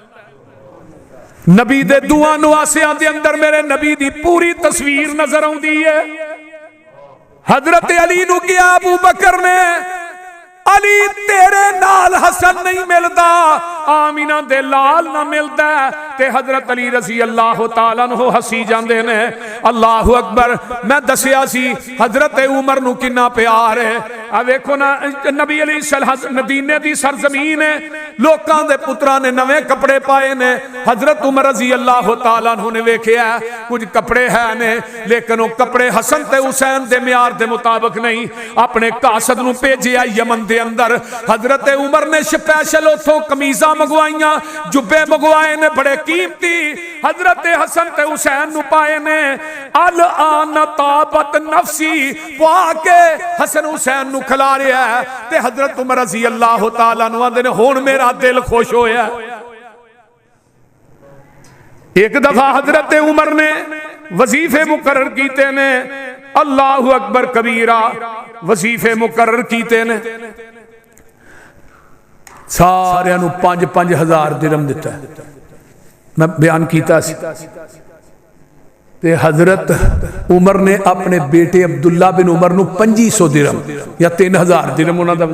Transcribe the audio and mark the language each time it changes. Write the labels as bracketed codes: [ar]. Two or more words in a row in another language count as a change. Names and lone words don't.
[pa] نبی دے دعا نواسیاں دے اندر میرے نبی دی پوری تصویر نظر آؤندی ہے. حضرت علی نوں کیا ابو بکر نے، علی تیرے نال حسن نہیں ملدا، آمنہ دے لال نہ ملدا. تے حضرت علی [ar] رضي الله تعالى عنه [pa] ہسی جاندے نے. [ar] الله أكبر. [pa] میں دسیا سی حضرت عمر نوں کنا پیار ہے. آ ویکھو نا نبی علی مدینے دی سرزمین ہے، لوکاں دے پتراں نے نویں کپڑے پائے نے. حضرت عمر [ar] رضي الله تعالى عنه [pa] نے ویکھیا کجھ کپڑے ہے نے، لیکن وہ کپڑے حسن تے حسین دے معیار دے مطابق نہیں. اپنے قاصد نوں بھیجیا یمن دے اندر۔ حضرت عمر نے سپیشل اوتھوں قمیضاں منگوائیاں، جبے منگوائے نے بڑے قیمتی. حضرت حسن تے حسین نوں پائے نے. [ar] الآن طابت نفسي [pa] پا کے حسن حسین نوں کھلا رہا ہے تے حضرت عمر [ar] رضي الله تعالى عنه [pa] آندے نے ہن میرا دل خوش ہویا. ایک دفعہ حضرت عمر نے وظیفے مقرر کیتے نے. [ar] الله أكبر كبيرا. [pa] وظیفے مقرر کیتے نے، ساریاں نوں 5-5 ہزار درہم دتا. میں بیان کیا تے حضرت عمر نے اپنے بیٹے عبداللہ بن عمر نوں 2500 درہم یا 3000 درہم اوہناں دا.